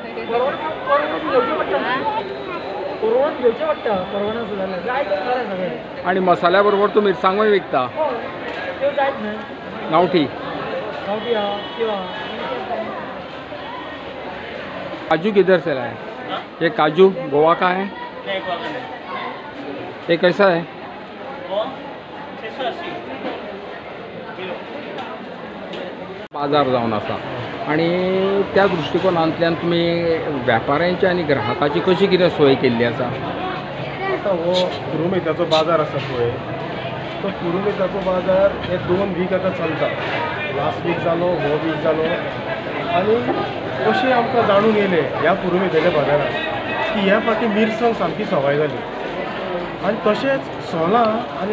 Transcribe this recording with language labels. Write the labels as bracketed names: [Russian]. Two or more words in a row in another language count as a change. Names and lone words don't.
[Konkani] परवडून घेवचें पडटा परवडना सुद्दां जाय तें सगळें आणि मसाल्या बरोबर तूं मिरसांगोय विकता त्यो जायत न्हय गांवठी गांवठी आहा किंवा [Hindi] काजू किधर से लाए ये काजू गोवा का है ये कैसा है [Konkani] बाजार जावन आसा आणि त्या दृष्टिकोनांतल्यान तुमी व्यापाऱ्यांची आणि ग्राहकाची कशी कितें सोय केल्ली आसा आता हो पुरुमेताचो बाजार आसा पळय तो पुरुमेताचो बाजार हे 2 वीक आतां चलता [English] last week [Konkani] जालो हो वीक जालो आनी अशें आमकां जाणून येयलें ह्या पुरुमेताच्या बाजारांत की ह्या फावटी मिरसांग सामकी सवाय जाली आनी तशेंच सोलां आनी